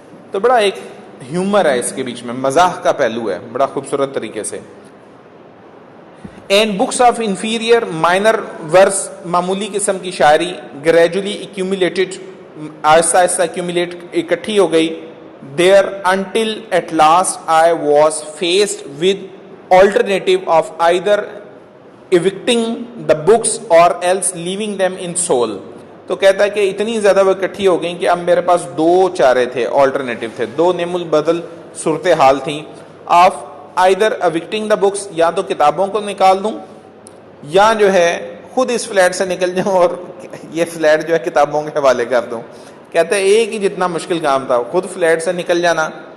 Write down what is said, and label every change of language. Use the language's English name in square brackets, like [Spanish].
[Urdu] تو بڑا ایک ہیومر ہے اس کے بیچ میں، مزاح کا پہلو ہے بڑا خوبصورت طریقے سے. [English] and books of inferior minor verse, [Urdu] معمولی قسم کی شاعری، [English] gradually accumulated, [Urdu] آہستہ آہستہ ایکیومولیٹ، اکٹھی ہو گئی. [English] there until at last I was faced with alternative of either evicting the books or else leaving them in soul. [Urdu] تو کہتا ہے کہ اتنی زیادہ وہ اکٹھی ہو گئیں کہ اب میرے پاس 2 چارے تھے، آلٹرنیٹو تھے، 2 نیم البدل صورتحال تھیں. [English] of either evicting the books، [Urdu] یا تو کتابوں کو نکال دوں، یا جو ہے خود اس فلیٹ سے نکل جاؤں اور یہ فلیٹ جو ہے کتابوں کے حوالے کر دوں. کہتے ہیں ایک ہی جتنا مشکل کام تھا، خود فلیٹ سے نکل جانا